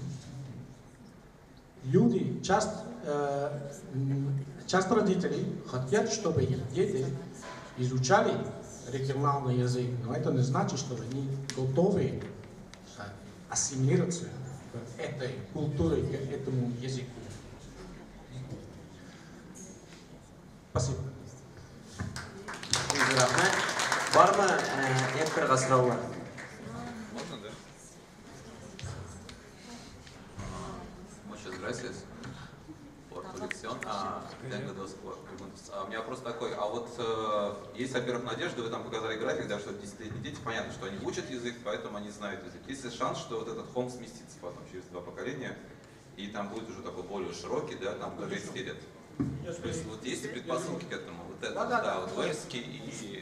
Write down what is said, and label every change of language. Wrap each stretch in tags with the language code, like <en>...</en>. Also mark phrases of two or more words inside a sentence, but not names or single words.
<ru>Люди, часто родители хотят, чтобы их дети изучали региональный язык, но это не значит, что они готовы ассимилироваться к этой культуре, к этому языку. Спасибо. Барма Эдгар Гасраула. Можно, да?</ru> <es>Muchas gracias por tu lección. Tengo dos preguntas.</es> <ru>У меня вопрос такой, а вот есть, во-первых, надежда, вы там показали график, да, что 10-летние дети, понятно, что они учат язык, поэтому они знают язык. Есть ли шанс, что вот этот хом сместится потом через 2 поколения, и там будет уже такой более широкий, да, там уже 30 лет? То есть вот есть ли предпосылки к этому? Вот это, да, вот Вельский и...</ru>